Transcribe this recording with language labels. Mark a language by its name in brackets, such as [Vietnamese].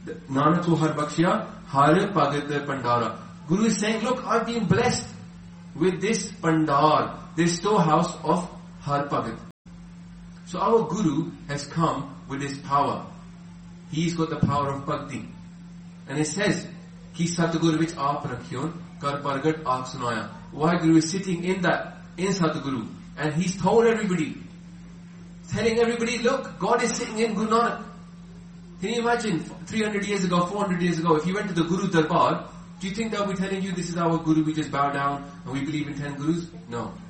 [Punjabi] Nanak ko har bakshya. Har pagat pandara. [English] Guru is saying, look, I've been blessed with this pandar, this storehouse of har pagat. So our guru has come with his power. He's got the power of bhakti. And it says, [Punjabi] ਕਿ ਸਤਿਗੁਰ ਵਿਚ ਆਪ ਰਖਿਓਨ ਕਰ ਪ੍ਰਗਟ ਆਪ ਸੁਣਾਇਆ. [English] Vaheguru is sitting in that, in Satguru, and he's told everybody, telling everybody, look, God is sitting in Guru Nanak. Can you imagine, 300 years ago, 400 years ago, if you went to the Guru Darbar, do you think they'll be telling you, this is our Guru, we just bow down, and we believe in 10 Gurus? No.